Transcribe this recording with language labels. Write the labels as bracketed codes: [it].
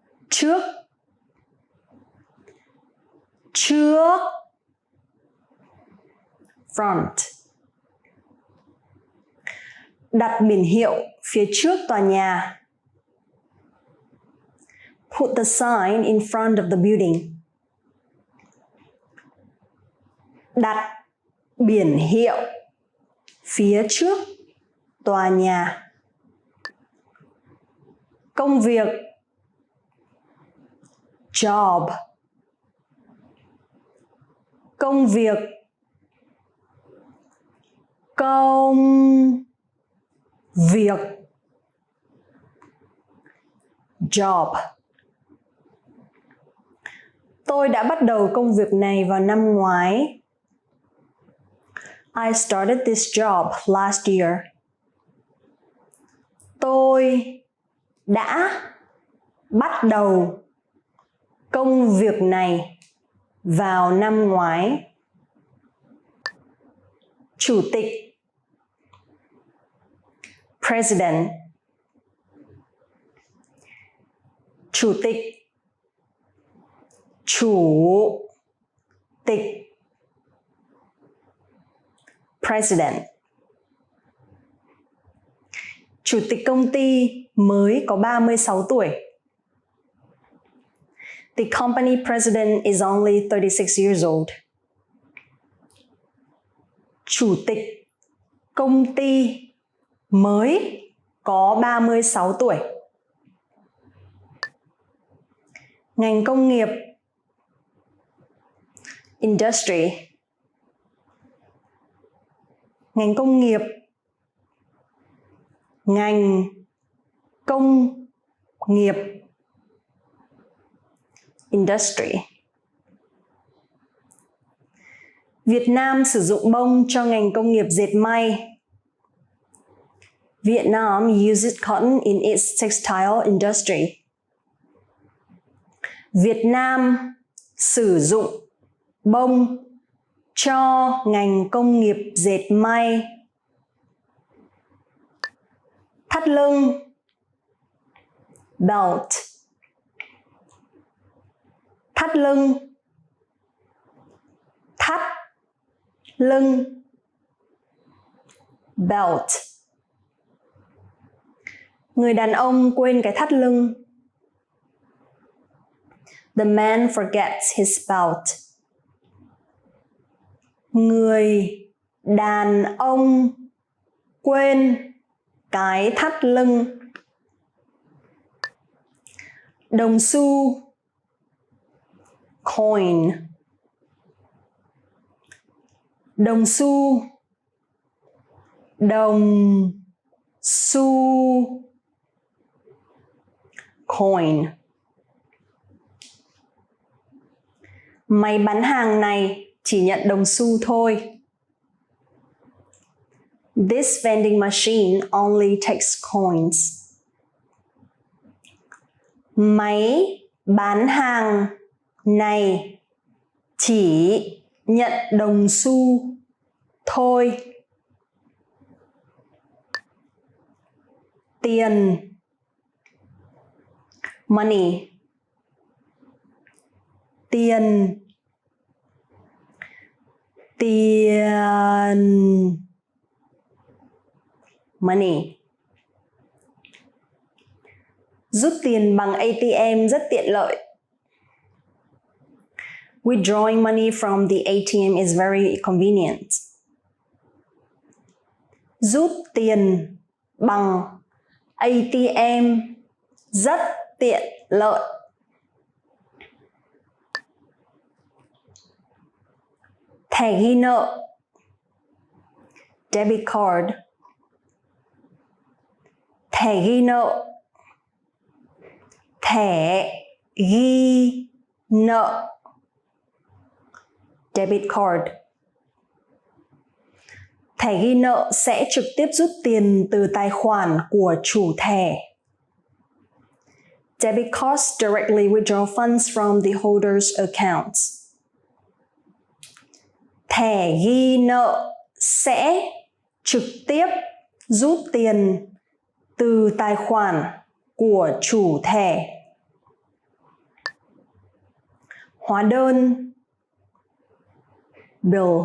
[vi] Trước. Trước. [en] Front. [vi] Đặt biển hiệu phía trước tòa nhà. [en] Put the sign in front of the building. [vi] Đặt biển hiệu phía trước tòa nhà. Công việc. [en] Job. [vi] Công việc. Công việc. [en] Job. [vi] Tôi đã bắt đầu công việc này vào năm ngoái. [en] I started this job last year. [vi] Tôi đã bắt đầu công việc này vào năm ngoái. Chủ tịch. [en] President. [vi] Chủ tịch. Chủ tịch. [en] President. [vi] Chủ tịch công ty mới có 36 tuổi. [en] The company president is only 36 years old. [vi] Chủ tịch công ty mới có 36 tuổi. Ngành công nghiệp. [en] Industry. [vi] Ngành công nghiệp. Ngành công nghiệp. [en] Industry. [vi] Việt Nam sử dụng bông cho ngành công nghiệp dệt may. [en] Vietnam uses cotton in its textile industry. [vi] Việt Nam sử dụng bông cho ngành công nghiệp dệt may. Thắt lưng. [en] Belt. [vi] Thắt lưng. Thắt lưng. [en] Belt. [vi] Người đàn ông quên cái thắt lưng. [en] The man forgets his belt. [vi] Người đàn ông quên cái thắt lưng. Đồng xu. [en] Coin. [vi] Đồng xu. Đồng xu. [en] Coin. [vi] Máy bán hàng này chỉ nhận đồng xu thôi. [en] This vending machine only takes coins. [vi] Máy bán hàng này chỉ nhận đồng xu thôi. Tiền. [en] Money. [vi] Tiền. Tiền. [en] Money. [vi] Rút tiền bằng ATM rất tiện lợi. [en] Withdrawing money from the ATM is very convenient. [vi] Rút tiền bằng ATM rất tiện lợi. Thẻ ghi nợ. [en] Debit card. [vi] Thẻ ghi nợ. Thẻ ghi nợ. [en] Debit card. [vi] Thẻ ghi nợ sẽ trực tiếp rút tiền từ tài khoản của chủ thẻ. [en] Debit cards directly withdraw funds from the holder's accounts. [vi] Thẻ ghi nợ sẽ trực tiếp rút tiền từ tài khoản của chủ thẻ. Hóa đơn. [en] Bill.